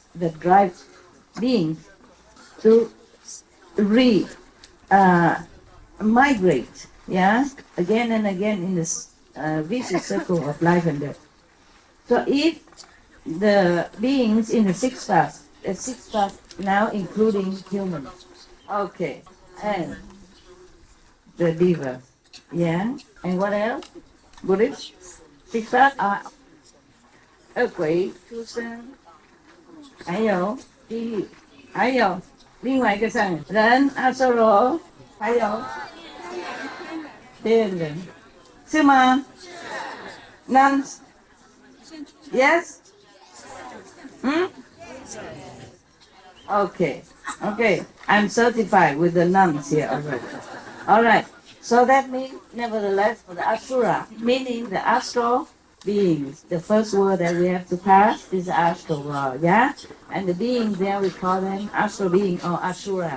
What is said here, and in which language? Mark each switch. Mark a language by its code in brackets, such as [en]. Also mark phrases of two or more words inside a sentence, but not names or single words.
[en] That drives beings to migrate, again and again in this vicious circle of life and death. So if the beings in the 6 paths, now including humans, okay, and the divas, and what else? Buddhist, 6 paths are [vi] quỷ, chúng sinh, [zh] 还有地狱，还有另外一个上人阿修罗，还有天人，是吗？ [en] Nuns? Yes? Okay. I'm certified with the nuns here already. All right. So that means, nevertheless, for the Asura, meaning the astral beings, the first word that we have to pass is the astral world, And the beings there, we call them astral being or Asura.